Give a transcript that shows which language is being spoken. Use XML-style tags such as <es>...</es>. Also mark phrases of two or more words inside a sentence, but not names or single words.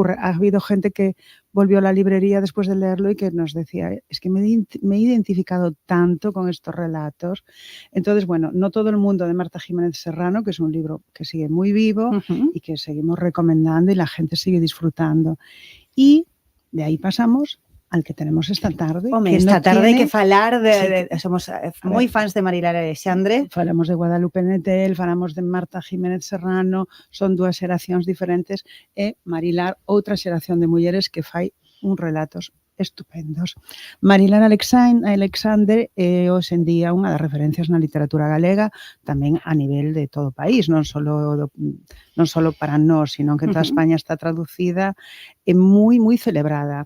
<es>Ha habido gente que volvió a la librería después de leerlo y que nos decía, es que me he identificado tanto con estos relatos. Entonces, bueno, No todo el mundo de Marta Jiménez Serrano, que es un libro que sigue muy vivo y que seguimos recomendando y la gente sigue disfrutando. Y de ahí pasamos al que tenemos esta tarde.</es> <gl>Home, que esta no tarde</gl> <es>tiene... hay que</es> <gl>falar somos moi fans de Marilar Alexandre. Falamos de Guadalupe Nettel, falamos de Marta Jiménez Serrano, son dúas xeracións diferentes, e Marilar, outra xeración de mulleres que fai uns relatos estupendos. Marilar Alexandre é hoxe en día unha das referencias na literatura galega, tamén a nivel de todo o país, non só para nós, sino que en toda España está traducida e moi celebrada.</gl>